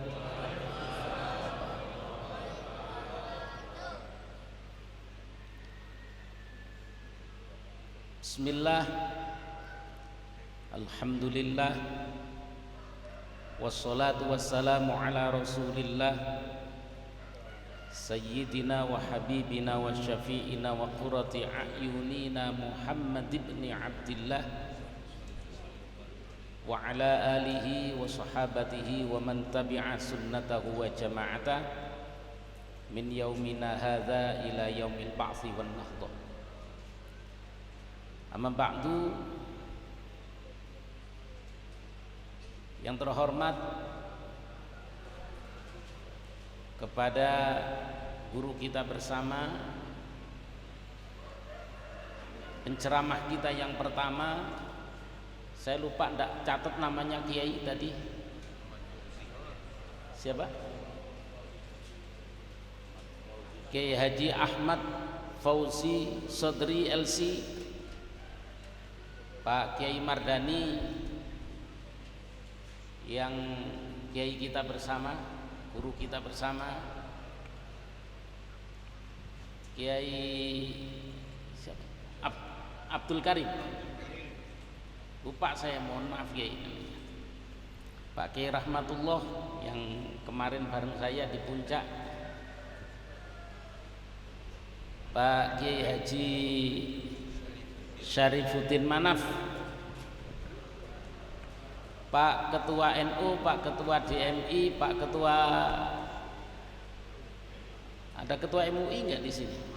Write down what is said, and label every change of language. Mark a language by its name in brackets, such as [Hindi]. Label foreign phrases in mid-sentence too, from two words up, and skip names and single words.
[Arabic] بسم الله، الحمد لله، والصلاة والسلام على رسول الله، سيدنا وحبيبنا وشفيعنا وقرة أعيننا محمد بن عبد الله وعلى آله وصحابته ومن تبع سنته وجماعة من يومنا هذا إلى يوم البعث والنهضة. أما بعد. [Indonesian] Yang terhormat kepada guru kita bersama, penceramah kita yang pertama, saya lupa ndak catat namanya Kiai tadi. Siapa? Kiai Haji Ahmad Fauzi Sodri LC, Pak Kiai Mardani yang Kiai kita bersama, guru kita bersama, Kiai siapa? Abdul Karim. Lupa saya, mohon maaf Kiai. Pak Kiai Rahmatullah yang kemarin bareng saya di puncak, Pak Kiai Haji Syarifuddin Manaf, Pak Ketua NU, Pak Ketua DMI, Pak Ketua, ada Ketua MUI enggak di sini?